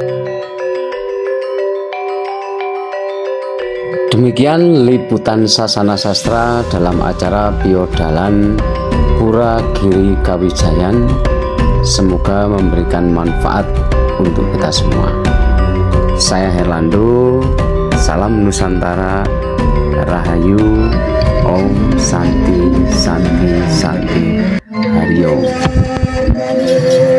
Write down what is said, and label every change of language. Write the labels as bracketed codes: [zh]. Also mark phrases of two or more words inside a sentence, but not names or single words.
[id] Demikian liputan Sasana Sastra dalam acara Piodalan Pura Giri Kawijayan. Semoga memberikan manfaat untuk kita semua. Saya Herlando, salam Nusantara, Rahayu, [sa] Om Santi Santi Santi, Hari Om.